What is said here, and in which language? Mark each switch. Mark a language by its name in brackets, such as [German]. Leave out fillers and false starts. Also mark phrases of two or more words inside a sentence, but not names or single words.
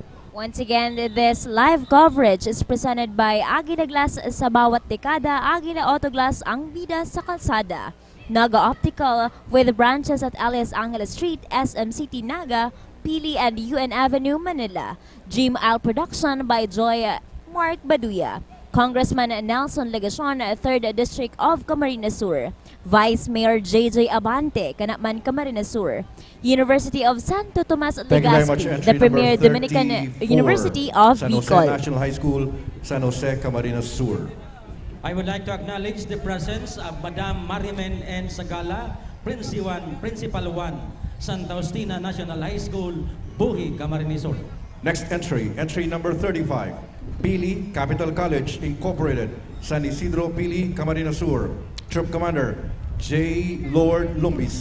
[English] Once again, this live coverage is presented by Agila Glass [Filipino] sa bawat dekada, [English] Agila Autoglass [Filipino] ang bida sa kalsada. [English] Naga Optical with branches at Alias Angeles Street, SM City, Naga, Pili and UN Avenue, Manila. Dream Isle Production by Joy Mark Baduya. Congressman Nelson Legacion, 3rd District of Camarines Sur. Vice Mayor JJ Abante, Kanakman, Camarines Sur. University of Santo Tomas Thank you very much. Legazpi, Entry the premier number Dominican 34, University of San Jose Bicol. National High School, San Jose, Camarines Sur. I would like to acknowledge the presence of Madam Marimen N. Sagala, Principal 1, Santa Justina National High School, Buhi, Camarines Sur. Next entry, entry number 35, Pili Capital College Incorporated, San Isidro Pili, Camarines Sur. Troop Commander J. Lord Lumbis.